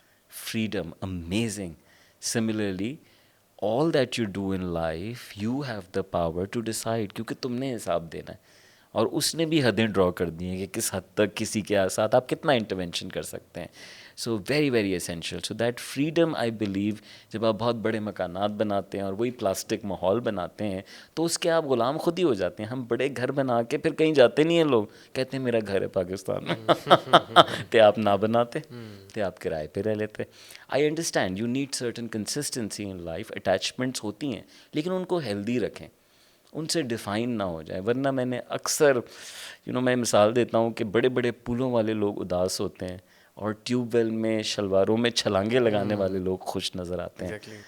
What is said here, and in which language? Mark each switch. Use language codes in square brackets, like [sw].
[ur] Freedom, amazing. [en] similarly all that you do in life, you have the power to decide, [ur] کیونکہ تم نے حساب دینا ہے, اور اس نے بھی حدیں ڈرا کر دی ہیں کہ کس حد تک کسی کے ساتھ آپ کتنا انٹرونشن کر سکتے ہیں. [en] So very very essential. So that freedom I believe, [ur] جب آپ بہت بڑے مکانات بناتے ہیں اور وہی پلاسٹک ماحول بناتے ہیں تو اس کے آپ غلام خود ہی ہو جاتے ہیں. ہم بڑے گھر بنا کے پھر کہیں جاتے نہیں ہیں, لوگ کہتے ہیں میرا گھر ہے پاکستان میں. تے آپ نہ بناتے, تے آپ کرائے پہ رہ لیتے. [en] I understand you need certain consistency in life. [ur] Attachments ہوتی ہیں لیکن ان کو ہیلدی رکھیں, ان سے ڈیفائن نہ ہو جائے. ورنہ میں نے اکثر میں مثال دیتا ہوں کہ بڑے بڑے پولوں والے لوگ اداس ہوتے ہیں اور ٹیوب ویل میں شلواروں میں چھلانگے لگانے والے لوگ خوش نظر آتے ہیں.